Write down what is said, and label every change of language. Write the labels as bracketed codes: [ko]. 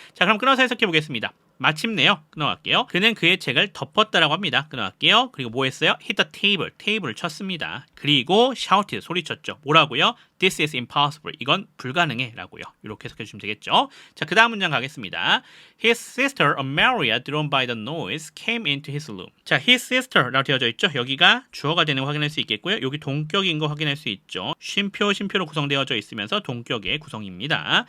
[ko] 자, 그럼 끊어서 해석해 보겠습니다. 마침내요. 끊어갈게요. 그는 그의 책을 덮었다라고 합니다. 끊어갈게요. 그리고 뭐 했어요? [en] hit the table. [ko] 테이블을 쳤습니다. 그리고 shouted. 소리쳤죠. 뭐라고요? [en] This is impossible. [ko] 이건 불가능해. 라고요. 이렇게 해석해 주시면 되겠죠. 자, 그 다음 문장 가겠습니다. [en] His sister, Amalia, drawn by the noise, came into his room. [ko] 자, his sister라고 되어져 있죠. 여기가 주어가 되는 거 확인할 수 있겠고요. 여기 동격인 거 확인할 수 있죠. 쉼표로 구성되어져 있으면서 동격의 구성입니다.